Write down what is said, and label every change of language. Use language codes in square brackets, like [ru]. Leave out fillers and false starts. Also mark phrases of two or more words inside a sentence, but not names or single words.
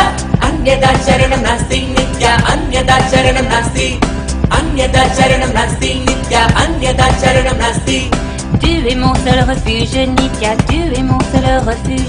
[sa] Anyada Charanam Nasti, Nithya, Anyada Charanam Nasti. Anyada Charanam Nasti, Nithya, Anyada Charanam Nasti. [fr] Tu es mon seul refuge, Nithya, tu es mon seul refuge.